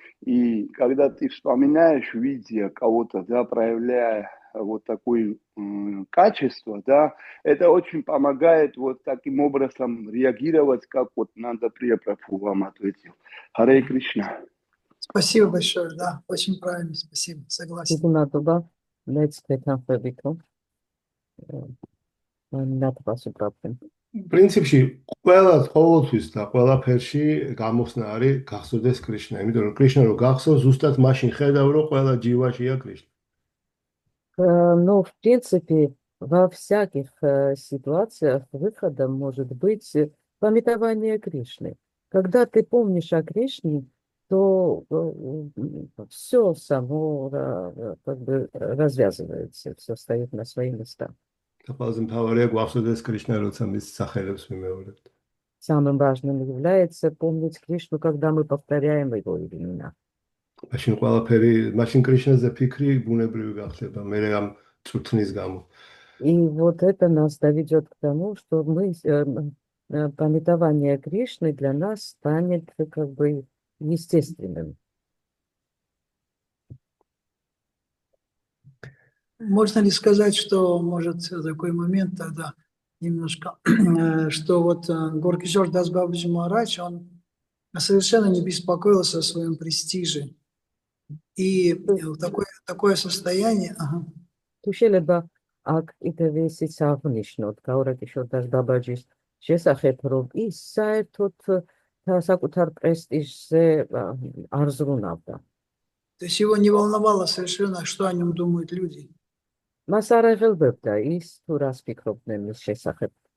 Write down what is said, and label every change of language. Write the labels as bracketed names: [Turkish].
[Russian] И когда ты вспоминаешь, видя кого-то, да, проявляя вот такое качество, да, это очень помогает вот таким образом реагировать, как вот Нанда Прия Прабху вам ответил. Харе Кришна. Спасибо большое, да, очень правильно, спасибо, согласен. [Georgian] დიდი მადლობა, მეც ვეთანხმებით, რომ ნათბას უბრალოდ. პრინციპში ყველა ყოველთვის და ყველაფერში გამოსნა არის გახსოვდეს კრიშნა, იმიტომ რომ კრიშნა რო გახსოვს, ზუსტად მაშინ ხედავ, რომ ყველა ჯივაშია კრიშნა. [Russian] Но, в принципе, во всяких ситуациях выходом может быть памятование Кришны. Когда ты помнишь о Кришне, то все само как бы развязывается, все стоит на свои места. [Georgian] და ყველაზე მთავარია გვახსოვდეს კრიშნა, როცა მის სახელებს ვიმეორებთ. [Russian] Самым важным является помнить Кришну, когда мы повторяем его имена. [Georgian] მაშინ ყველაფერი, მაშინ კრიშნაზე ფიქრი ბუნებრივი გახდება, მე ამ წვრთნის გამო. [Russian] И вот это нас доведет к тому, что мы памятование Кришны для нас станет как бы естественным. Можно ли сказать, что, может, такой момент тогда немножко, что вот Горкишор Дас Бабаджи Махарадж, он совершенно не беспокоился о своем престиже. И такое состояние... [Georgian] თუ შეიძლება აქ კიდევ ისიც აღნიშნოთ გაურაკიშორ დას ბაბაჯის შესახებ, რომ ის საერთოდ საკუთარ პრესტიჟზე არ ზრუნავდა. [Russian] То есть его не волновало совершенно, что о нем думают люди. [Georgian] მას არ აღელვებდა ის თუ რას ფიქრობდნენ მის შესახებ.